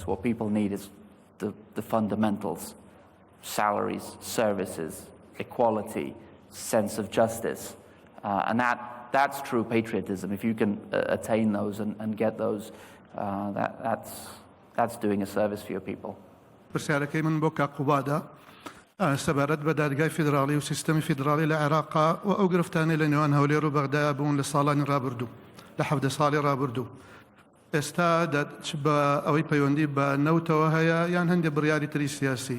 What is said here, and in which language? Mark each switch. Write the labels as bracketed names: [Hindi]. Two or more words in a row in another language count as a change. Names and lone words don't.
[English] What people need is the fundamentals: salaries, services, equality, sense of justice. And that's true patriotism. If you can attain those and get those, that's doing a service for your people. [Central Kurdish] پرسیارەکەی من بۆ کاک قوبادە سەبارەت بە دادگای فیدراڵی و سیستەمی فیدراڵی لە عێراقا و ئەو گرفتانەی لە نێوان هەولێر و بەغدایە بوون لە ساڵانی ڕابردوو لە 17 ساڵی ڕابردوو. ئێستا بە ئەوەی پەیوەندی بە نەوتەوە هەیە یان هەندێک بڕیاری تری سیاسی.